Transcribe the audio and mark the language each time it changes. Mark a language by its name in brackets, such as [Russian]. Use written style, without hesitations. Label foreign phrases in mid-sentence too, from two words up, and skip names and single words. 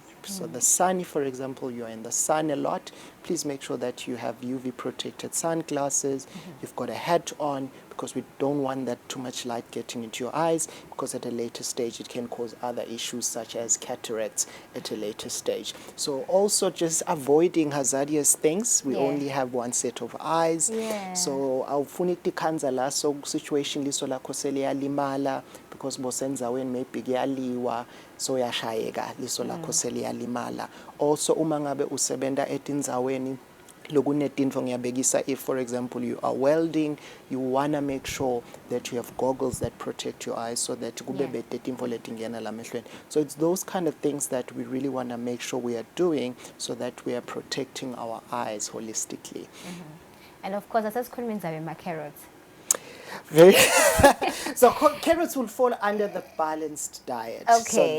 [English] So the sun, if, for example, you're in the sun a lot, please make sure that you have UV protected sunglasses, you've got a hat on, because we don't want that too much light getting into your eyes, because at a later stage it can cause other issues such as cataracts at a later stage. So also just avoiding hazardous things. We Yeah. only have one set of eyes. Yeah. [Swati] So awufuni tikhanza la so situation liso lakho seliyalimala, because bosenzaweni maybe kuyaliwa, so yashayeka liso lakho seliyalimala. Also uma ngabe usebenta etindzaweni lokunetintfo ngiyabekisa, [English] if for example you are welding, you want to make sure that you have goggles that protect your eyes, so that [Swati] kube bete tintfo letingena lamehlweni. [English] So it's those kind of things that we really want to make sure we are doing, so that we are protecting our eyes holistically. And of course, that's my carrots. Very so carrots will fall under the balanced diet. Okay.